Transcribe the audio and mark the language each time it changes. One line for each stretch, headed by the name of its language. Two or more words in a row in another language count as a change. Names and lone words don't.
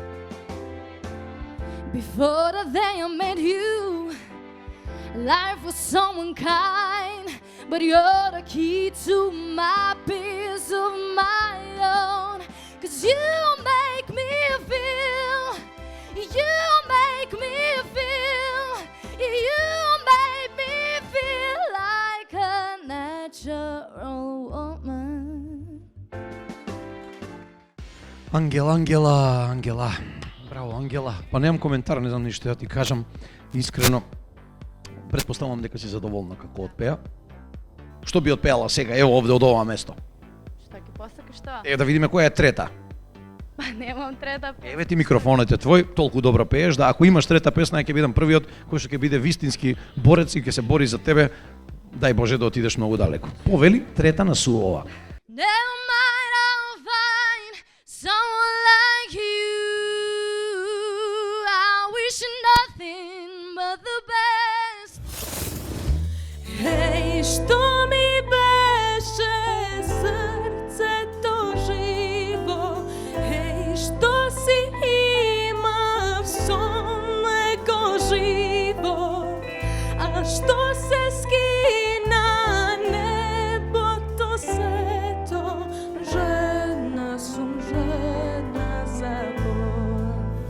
English: Before the day I met you, life was someone kind, but you're the key to my peace of my own. 'Cause you make me feel, you make me feel, you make me feel like a natural woman.
Macedonian: Ангела. Браво, Ангела. Па немам коментар, не знам ништо ја ти кажам. Искрено, претпоставувам дека си задоволна како отпеа. Што би отпеала сега, ево овде од ова место? Што ќе посакаш тоа? Е, да видиме која е трета. Па немам трета. Еве ти микрофонот е твој, толку добро пееш, да ако имаш трета песна, ќе бидам првиот кој што ќе биде вистински борец и ќе се бори за тебе. Дај Боже да отидеш многу далеко. Повели трета на Суова.
English: Never mind, I'll find someone like you. I wish nothing but the best. Hej,
Macedonian: што ми беше срцето живо, hej, што си имав со него живо, а што се скина небото сето, жена сум, жена за Бог.